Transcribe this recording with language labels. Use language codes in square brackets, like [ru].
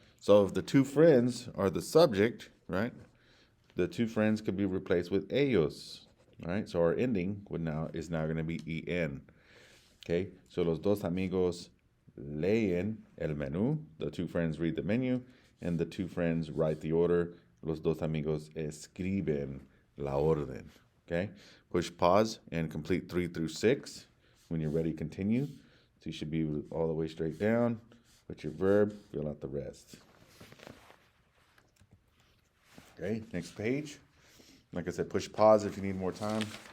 [en] So if the 2 friends are the subject, right? The 2 friends could be replaced with ellos, right? So our ending is now going to be en. Okay, so [es] los dos amigos leen el menú. [en] The 2 friends read the menu, and the two friends write the order. [es] Los dos amigos escriben la orden. [en] Okay? Push pause and complete 3 through 6. When you're ready, continue. So you should be all the way straight down. Put your verb, fill out the rest. Okay, next page. Like I said, push pause if you need more time.